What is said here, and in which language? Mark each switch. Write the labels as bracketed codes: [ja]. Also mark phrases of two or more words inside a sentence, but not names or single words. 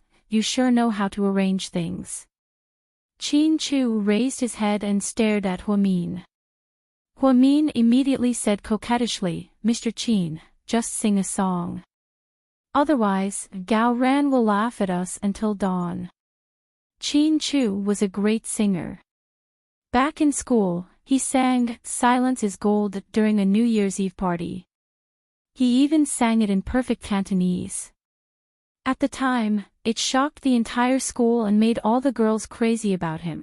[en] "You sure know how to arrange things." Qin Chu raised his head and stared at Huamin. Huamin immediately said coquettishly, "Mr. Qin, just sing a song. Otherwise, Gao Ran will laugh at us until dawn." Qin Chu was a great singer. Back in school, he sang "Silence is Gold" during a New Year's Eve party. He even sang it in perfect Cantonese. At the time, it shocked the entire school and made all the girls crazy about him.